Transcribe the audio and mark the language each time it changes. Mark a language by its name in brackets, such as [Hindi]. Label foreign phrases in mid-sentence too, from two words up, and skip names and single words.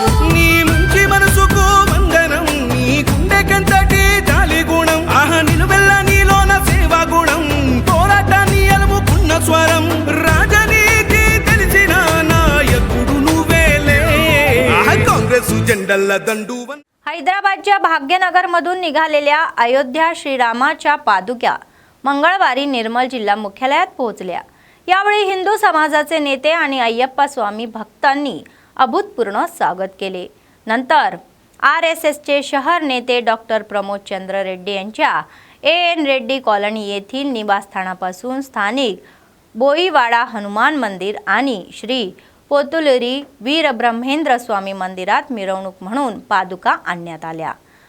[Telugu] నీ ముంచి మనసుకు వందనం, నీ గుండెకంతటి జాలి గుణం, ఆహా నిలువెల్ల నీలోన సేవా గుణం, పోరాటాన్ని అలుముకున్న స్వరం, రాజనీతి తెలిసిన నాయకుడు నువ్వేలే. కాంగ్రెస్ జెండల్ల దండువన్. [Marathi] हैदराबादच्या भाग्यनगरमधून निघालेल्या अयोध्या श्रीरामाच्या पादुक्या मंगळवारी निर्मल जिल्हा मुख्यालयात पोहोचल्या. यावेळी हिंदू समाजाचे नेते आणि अय्यप्पा स्वामी भक्तांनी अभूतपूर्व स्वागत केले. नंतर RSSचे शहर नेते डॉक्टर प्रमोद चंद्र रेड्डी यांच्या AN रेड्डी कॉलनी येथील निवासस्थानापासून स्थानिक बोईवाडा हनुमान मंदिर आणि श्री पोतुलरी वीरब्रह्मेंद्र स्वामी मंदिरात मिरवणूक म्हणून पादुका आणण्यात आल्या.